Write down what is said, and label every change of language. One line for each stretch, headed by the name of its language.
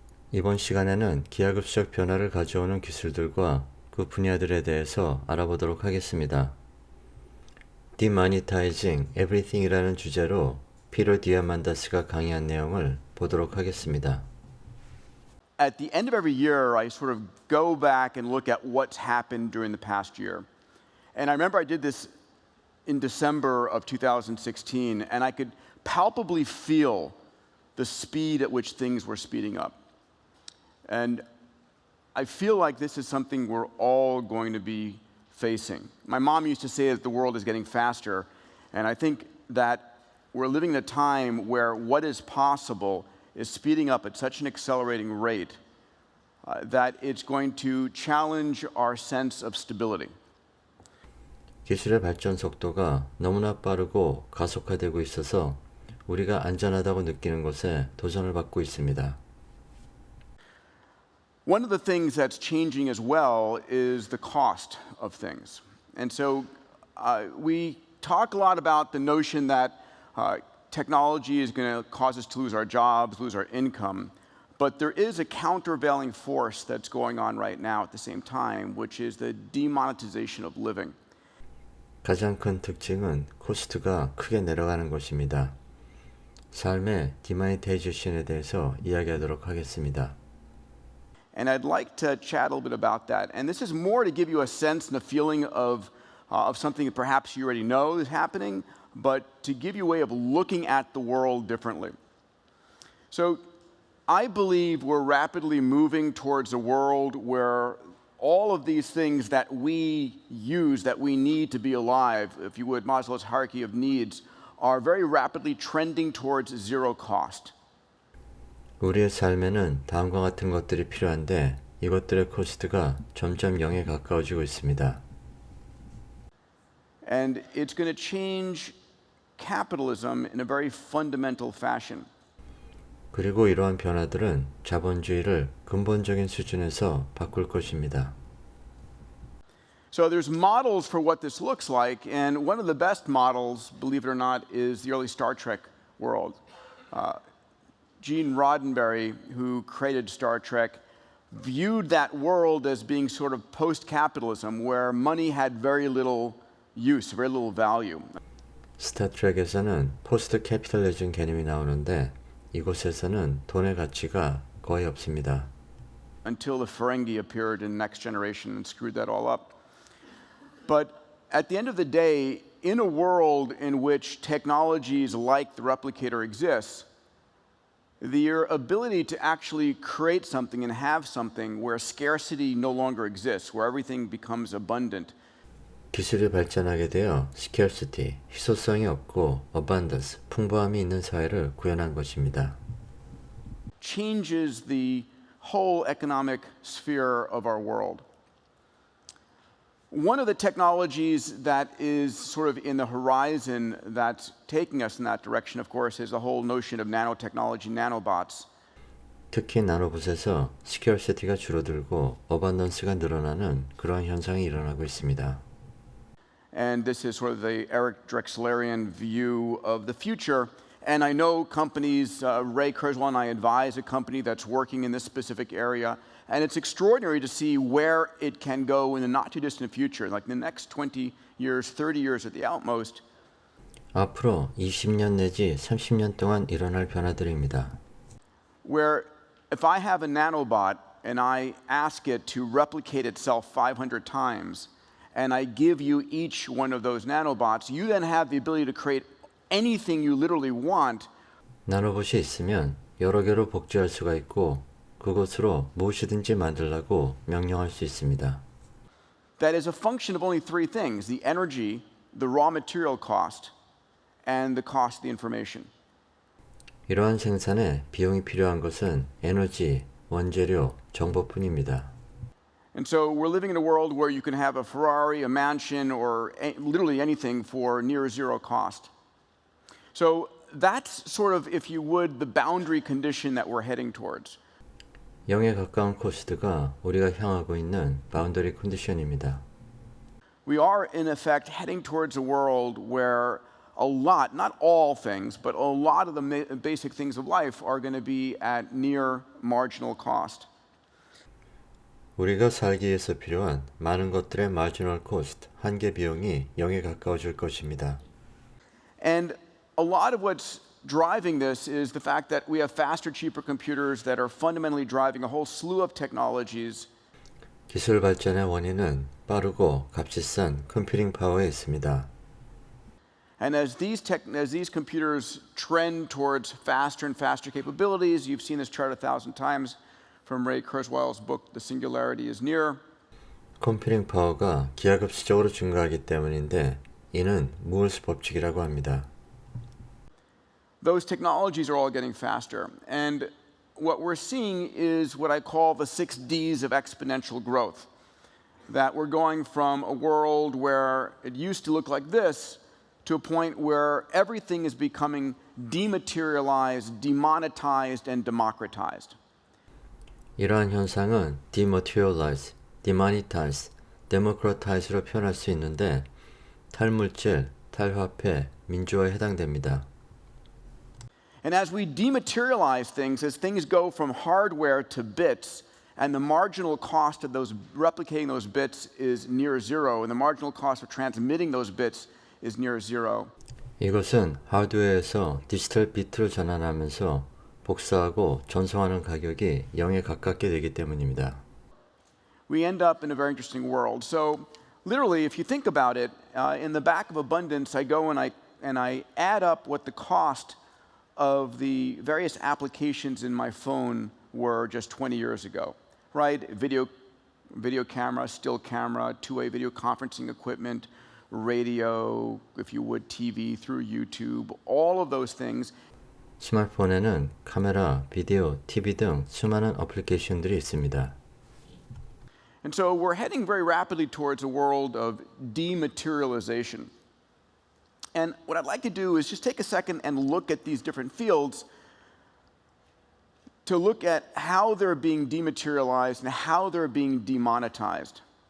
Korean: 이번 시간에는 기하급수적 변화를 가져오는 기술들과 그 분야들에 대해서 알아보도록 하겠습니다. Demonetizing Everything이라는 주제로 피로 디아만다스가 강의한 내용을 보도록 하겠습니다.
English: At the end of every year, I sort of go back and look at what's happened during the past year. And I remember I did this in December of 2016, and I could palpably feel the speed at which things were speeding up. And I feel like this is something we're all going to be facing. My mom used to say that the world is getting faster, and I think that we're living in a time where what is possible is speeding up at such an accelerating rate that it's going to challenge our sense of stability.
Korean: 기술의 발전 속도가 너무나 빠르고 가속화되고 있어서 우리가 안전하다고 느끼는 것에 도전을 받고 있습니다.
English: One of the things that's changing as well is the cost of things. And so we talk a lot about the notion that technology is going to cause us to lose our jobs, lose our income. But there is a countervailing force that's going on right now at the same time, which is the demonetization of living.
Korean: 가장 큰 특징은 코스트가 크게 내려가는 것입니다. 삶의 디마니테이제이션에 대해서 이야기하도록 하겠습니다.
English: And I'd like to chat a little bit about that. And this is more to give you a sense and a feeling of something that perhaps you already know is happening, but to give you a way of looking at the world differently. So I believe we're rapidly moving towards a world where all of these things that we use, that we need to be alive, if you would, Maslow's hierarchy of needs, are very rapidly trending towards zero cost.
Korean: 우리의 삶에는 다음과 같은 것들이 필요한데 이것들의 코스트가 점점 0에 가까워지고 있습니다.
English: And it's going to change capitalism in a very fundamental fashion.
Korean: 그리고 이러한 변화들은 자본주의를 근본적인 수준에서 바꿀 것입니다.
English: So there's models for what this looks like, and one of the best models, believe it or not, is the early Star Trek world. Gene Roddenberry, who created Star Trek, viewed that world as being sort of post-capitalism, where money had very little use, very little value.
Korean: 스타트rek에서는 포스트 캐피탈리즘 개념이 나오는데 이곳에서는 돈의 가치가 거의 없습니다.
English: Until the Ferengi appeared in Next Generation and screwed that all up. But at the end of the day, in a world in which technologies like the replicator exists, your ability to actually create something and have something where scarcity no longer exists, where everything becomes abundant,
Korean: 기술이 발전하게 되어 scarcity, 희소성이 없고 abundance, 풍부함이 있는 사회를 구현한 것입니다.
English: changes the whole economic sphere of our world. One of the technologies that is sort of in the horizon that's taking us in that direction, of course, is the whole notion of nanotechnology, nanobots.
Korean: 특히 나노봇에서 scarcity가 줄어들고 abundance가 늘어나는 그러한 현상이 일어나고 있습니다.
English: And this is sort of the Eric Drexlerian view of the future. And I know companies, Ray Kurzweil and I advise a company that's working in this specific area. And it's extraordinary to see where it can go in the not too distant future, like in the next 20 years, 30 years at the outmost.
Korean: 앞으로 20년 내지 30년 동안 일어날 변화들입니다.
English: Where if I have a nanobot and I ask it to replicate itself 500 times, and I give you each one of those nanobots, you then have the ability to create anything you literally want.
Korean: 나노봇이 있으면 여러 개로 복제할 수가 있고 그것으로 무엇이든지 만들라고 명령할 수 있습니다.
English: That is a function of only three things: the energy, the raw material cost, and the cost of the information.
Korean: 이러한 생산에 비용이 필요한 것은 에너지, 원재료, 정보뿐입니다.
English: And so we're living in a world where you can have a Ferrari, a mansion, or literally anything for near zero cost. So that's sort of, if you would, the boundary condition that we're heading towards.
Korean: 0에 가까운 코스트가 우리가 향하고 있는 바운더리 컨디션입니다.
English: We are, in effect, heading towards a world where a lot, not all things, but a lot of the basic things of life are going to be at near marginal cost.
Korean: 우리가 살기 위해서 필요한 많은 것들의 마지널 코스트, 한계 비용이 0에 가까워질 것입니다.
English: And a lot of what's driving this is the fact that we have faster, cheaper computers that are fundamentally driving a whole slew of technologies.
Korean: 기술 발전의 원인은 빠르고 값비싼 컴퓨팅 파워에 있습니다.
English: And as these computers trend towards faster and faster capabilities, you've seen this chart 1,000 times from Ray Kurzweil's book, The Singularity is Near.
Korean: 컴퓨팅 파워가 기하급수적으로 증가하기 때문인데 이는 무얼스 법칙이라고 합니다.
English: Those technologies are all getting faster. And what we're seeing is what I call the 6 Ds of exponential growth. That we're going from a world where it used to look like this to a point where everything is becoming dematerialized, demonetized, and democratized.
Korean: 이러한 현상은
English: dematerialize, demonetize, democratize
Korean: 로 표현할 수 있는데 탈물질, 탈화폐, 민주화에 해당됩니다.
English: And as we dematerialize things, as things go from hardware to bits, and the marginal cost of replicating those bits is near zero, and the marginal cost of transmitting those bits is near zero.
Korean: 이것은 하드웨어에서 디지털 비트로 전환하면서 복사하고 전송하는 가격이 0에 가깝게 되기 때문입니다.
English: We end up in a very interesting world. So literally, if you think about it, in the back of abundance, I go and I add up what the cost of the various applications in my phone were just 20 years ago, right? Video camera, still camera, two-way video conferencing equipment, radio, if you would, TV through YouTube, all of those things.
Korean: 스마트폰에는 카메라, 비디오, TV 등 수많은 어플리케이션들이 있습니다.
English: And so we're heading very rapidly towards a world of dematerialization. And what I'd like to do is just take a second and look at these different fields to look at how they're being dematerialized and how they're being demonetized.